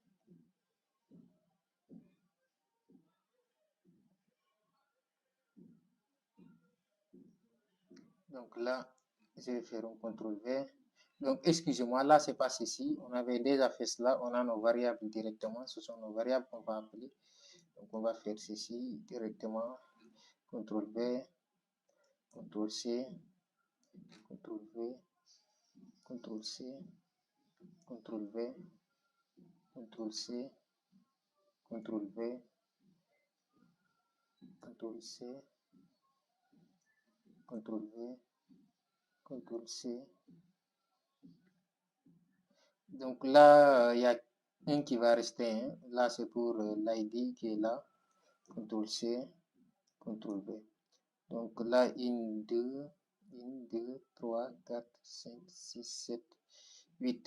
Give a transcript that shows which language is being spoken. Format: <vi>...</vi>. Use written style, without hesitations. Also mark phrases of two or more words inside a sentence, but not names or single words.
<fr>Donc, là, je vais faire un CTRL-V. Donc, excusez-moi, là, c'est pas ceci. On avait déjà fait cela. On a nos variables directement. Ce sont nos variables qu'on va appeler. Donc, on va faire ceci directement. CTRL-V, CTRL-C, CTRL-V, CTRL-C, CTRL-V, CTRL-C, CTRL-V, CTRL-C, CTRL-V, CTRL-C. Donc là, il y a un qui va rester. Hein. Là, c'est pour l'ID qui est là. CTRL-C, CTRL-V. Donc là, 1, 2, 3, 4, 5, 6, 7, 8.</fr>